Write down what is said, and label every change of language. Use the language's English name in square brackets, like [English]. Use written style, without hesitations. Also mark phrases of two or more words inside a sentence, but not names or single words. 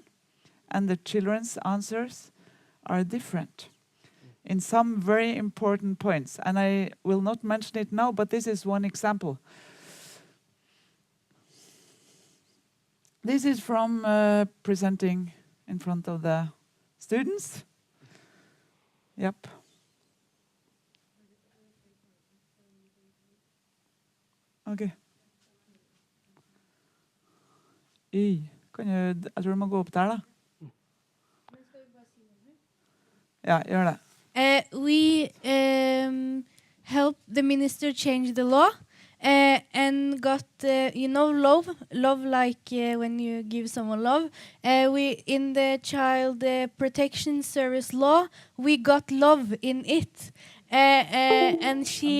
[English] And the children's answers are different in some very important points. And I will not mention it now, but this is one example. This is from presenting in front of the students. Yep. Okay. [Norwegian] Jeg tror du må gå opp der, da. Ja, gjør det. [English] We helped the minister change the law, and got, love like when you give someone love. We in the child protection service law, we got love in it, and she.